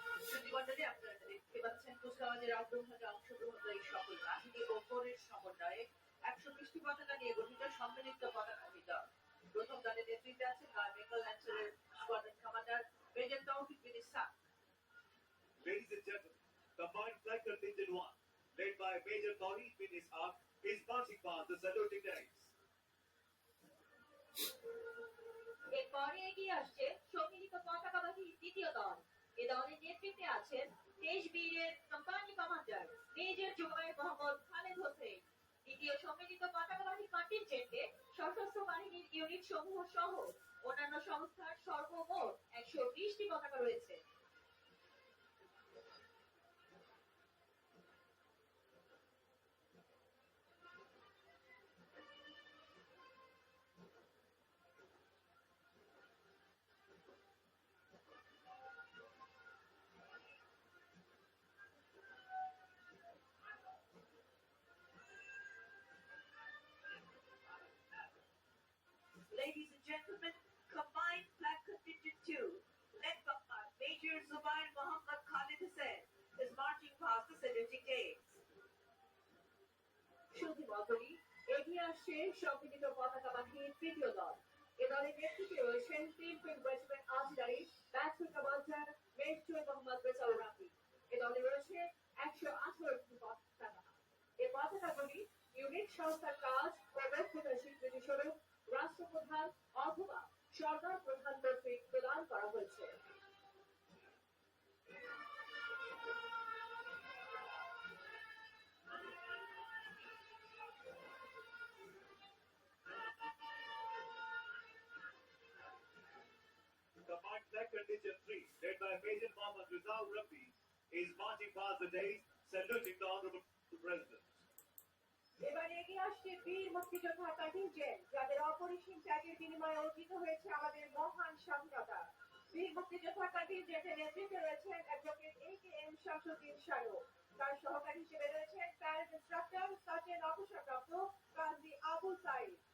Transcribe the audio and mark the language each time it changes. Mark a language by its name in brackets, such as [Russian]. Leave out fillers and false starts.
[Bangla] সুধীমণ্ডলী, আপনারা দেখতে পাচ্ছেন কুচকাওয়াজের আগ্রহভাবে অংশগ্রহণকারী সকল বাহিনী ও কোরের সমন্বয়ে 120টি পতাকা নিয়ে গঠিত সম্মিলিত পতাকাবাহী দল। প্রথম দলের নেতৃত্বে আছেন royal Bengal ল্যান্সারের squadron commander major তৌফিক বিন Ishaq. [English] Ladies and gentlemen, Combined Flight Contingent 1, led by Major Tawheed bin Ishaq, is marching past the saluting ranks. [Bangla] এরপরে এগিয়ে আসছে সম্মিলিত পতাকাবাহী দ্বিতীয় দল। এ দলের নেতৃত্বে আছেন দেশবীরের company commander major Zubair Mohammad Khaled Hossain. দ্বিতীয় সম্মিলিত পতাকাবাহী কন্টিনজেন্টে সশস্ত্র বাহিনীর ইউনিট সমূহ সহ অন্যান্য সংস্থার সর্বমোট 120টি পতাকা রয়েছে। [English] Ladies and gentlemen, Combined Flag Contingent 2, led by Major Zubair Muhammad Khalid Hussain, is marching past the saluting days. [Bangla] সুধীমণ্ডলী, এগিয়ে আসছে সম্মিলিত পতাকাবাহীর তৃতীয় দল। এ দলের নেতৃত্বে রয়েছেন 3 field regiment artillery battalion commander major Mohammad Rezaul Rafi. এ দলে রয়েছে 118টি পতাকা। এই পতাকাগুলি ইউনিট সংস্থার কাজ ও দক্ষতার স্বীকৃতি স্বরূপ রাষ্ট্রপ্রধান অথবা সরকার প্রধান কর্তৃক প্রদান করা হয়েছে। [English] Combined Flight Contingent 3, led by Major Mohammad Rizal Rafi, is marching past the days, saluting the Honorable President. [Bangla] এবারে এগিয়ে আসছে বীর মুক্তিযোদ্ধা কন্টিনজেন্ট, যাদের অপরিসীম ত্যাগের বিনিময়ে অর্জিত হয়েছে আমাদের মহান স্বাধীনতা। বীর মুক্তিযোদ্ধা কন্টিনজেন্টের নেতৃত্বে রয়েছেন অ্যাডভোকেট AKM শামসুদ্দিন শানু। তার সহকারী হিসেবে রয়েছেন প্যারেড ইন্সট্রাক্টর সার্জেন্ট অবসরপ্রাপ্ত গাজী আবুল সাইদ।